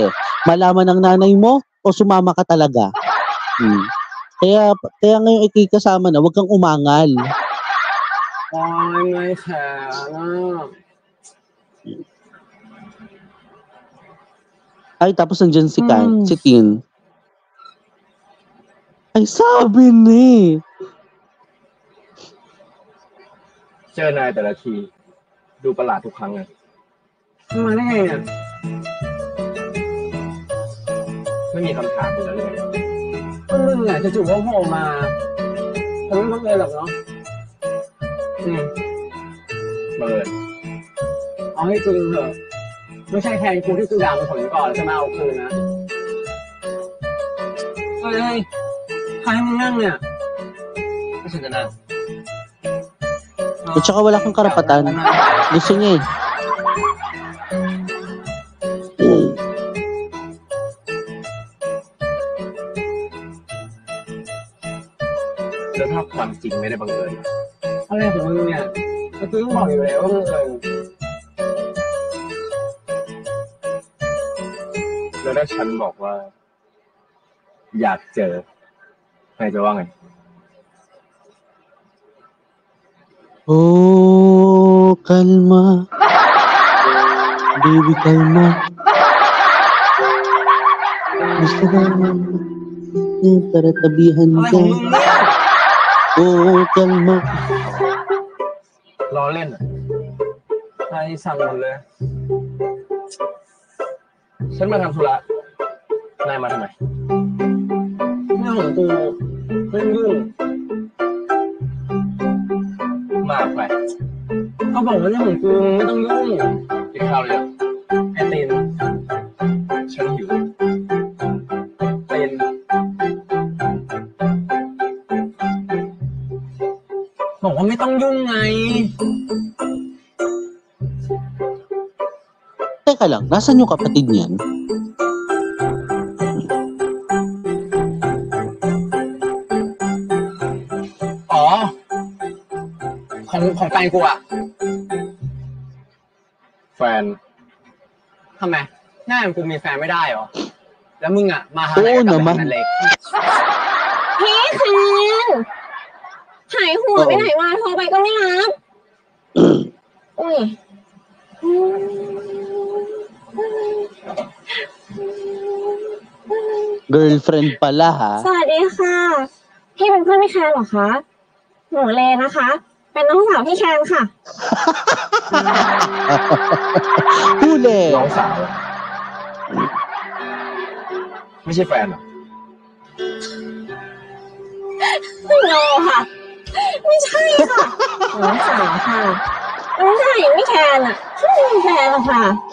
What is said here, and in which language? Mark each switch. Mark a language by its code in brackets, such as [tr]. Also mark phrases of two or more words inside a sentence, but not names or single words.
[tl] Malaman ng nanay mo o sumama ka talaga? Kaya ngayon ikikasama na, huwag kang umangal. Ay, may sana. Ay, tapos nandiyan si Tin. Ay, sabi ni. [th] เจอนายแต่ละทีดูประหลาดทุกครั้งเลย มาได้ไงเนี่ย ไม่มีคำถามเลยหรือไง ก็มึงจะจู่ๆก็โผล่มาผมไม่บังเอิญหรอกเนาะ บังเอิญ เอาให้จริงเถอะไม่ใช่แทนกูที่กูด่ามึงผลก่อนจะมาเอาคืนนะเฮ้ยใครให้มึงนั่งเนี่ย ไม่ใช่จะนั่ง [tl] At saka wala kang karapatan. Gusto niya eh. [th] แล้วถ้าความจริงไม่ได้บังเอิญล่ะ อะไรของมึงเนี่ยเมื่อกี้มึงบอกอยู่แล้วว่ามึงเอิญ แล้วถ้าฉันบอกว่า อยากเจอนายจะว่าไง [tl] Oh, kalma. Baby, kalma. Gusto ba naman para tabihan [th] อะไร [tl] ka? [th] ของมึงเนี่ย Oh, kalma. ล้อเล่นอ่ะใครสั่งหมดเลย ฉันมาทำธุระ นายมาทำไมเรื่องของกูไม่ต้องยุ่ง มากไปเขาบอกว่าเรื่องของกูไม่ต้องยุ่งกินข้าวเลยไอ้ตีนฉันหิวตีนบอกว่าไม่ต้องยุ่งไง [tl] Teka lang, nasan yung kapatid niyan? [th] อ๋อ ของแฟนกูอะ แฟน ทำไมหน้าอย่างกูมีแฟนไม่ได้เหรอ แล้วมึงอะมาทางไหนกับแบบนั้นเล็ก พี่แคนหายหัวไปไหนมาโทรไปก็ไม่รับ อุ้ย [tl] Girlfriend pala, ha? [th] สวัสดีค่ะ พี่เป็นเพื่อนพี่แคนเหรอคะ หนูเลนะคะ เป็นน้องสาวพี่แคนค่ะ [tl] Huli! [th] น้องสาวไม่ใช่แฟนเหรอ โนค่ะ ไม่ใช่ค่ะน้องสาวค่ะไม่ใช่พี่แคนอ่ะไม่ใช่แฟนหรอกค่ะ